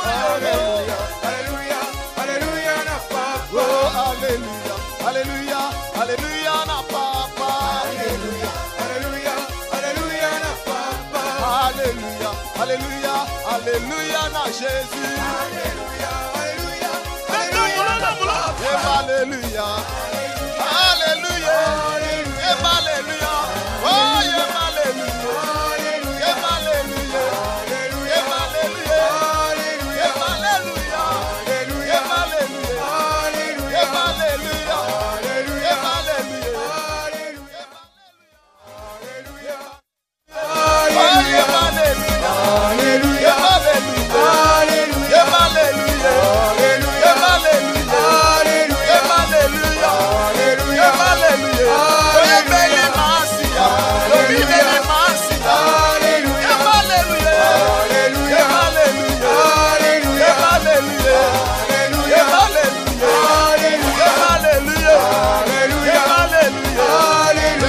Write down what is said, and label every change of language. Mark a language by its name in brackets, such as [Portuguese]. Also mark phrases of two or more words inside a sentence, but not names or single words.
[Lingala] Hallelujah, hallelujah, hallelujah, na papa. Oh, hallelujah, hallelujah, hallelujah na papa. Hallelujah, hallelujah, hallelujah, na papa. Hallelujah, hallelujah, hallelujah na Jésus. Hallelujah, hallelujah, Leta mulolo mulolo. Hallelujah, hallelujah, hallelujah. [English] Oh, yeah, hallelujah. Yeah, hallelujah. Yeah, hallelujah. Yeah, hallelujah. Yeah, hallelujah. Yeah, hallelujah. Yeah, hallelujah. Oh, yeah, hallelujah. Yeah, hallelujah. Yeah, hallelujah. Yeah, hallelujah. Yeah, hallelujah. Yeah, hallelujah. Oh, yeah, [Lingala] beli masia. [English] Oh, yeah, [Lingala] beli masia. [English] Yeah, hallelujah. Yeah, hallelujah. Yeah, hallelujah. Yeah, hallelujah. Yeah, hallelujah. Yeah, hallelujah.